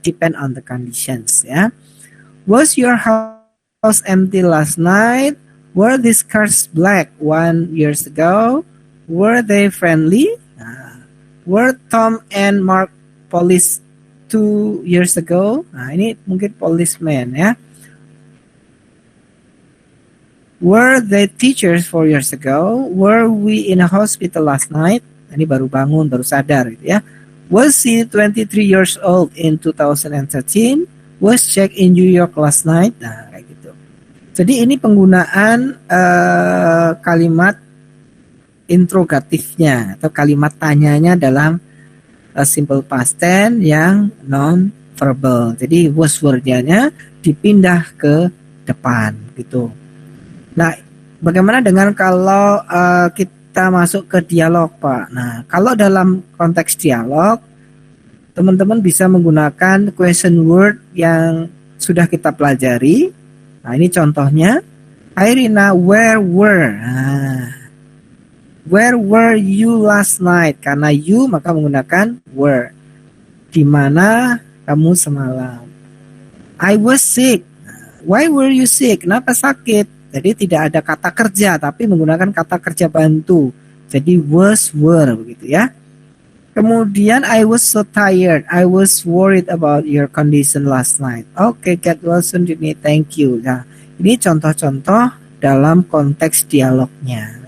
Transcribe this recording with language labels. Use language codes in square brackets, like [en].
[en] Depend on the conditions ya. Was your house empty last night? Were these cars black 1 year ago? Were they friendly? Were Tom and Mark police 2 years ago? [id] Nah, ini mungkin policeman ya. [en] Were they teachers 4 years ago? Were we in a hospital last night? [id] Ini baru bangun, baru sadar gitu ya. [en] Was he 23 years old in 2013? Was Jack in New York last night? [id] Nah, kayak gitu. Jadi ini penggunaan kalimat interrogatifnya atau kalimat tanyanya dalam simple past tense yang non verbal. Jadi was word-nya dipindah ke depan gitu. Nah, bagaimana dengan kalau kita masuk ke dialog, Pak? Nah, kalau dalam konteks dialog, teman-teman bisa menggunakan question word yang sudah kita pelajari. Nah, ini contohnya. [en] Irina, where were? Nah, where were you last night? [id] Karena you maka menggunakan were. Di mana kamu semalam? [en] I was sick. Why were you sick? [id] Kenapa sakit? Jadi tidak ada kata kerja, tapi menggunakan kata kerja bantu. Jadi was, were, begitu ya. Kemudian [en] I was so tired. I was worried about your condition last night. Okay, get well soon, Jimmy. Thank you. [id] Nah, ini contoh-contoh dalam konteks dialognya.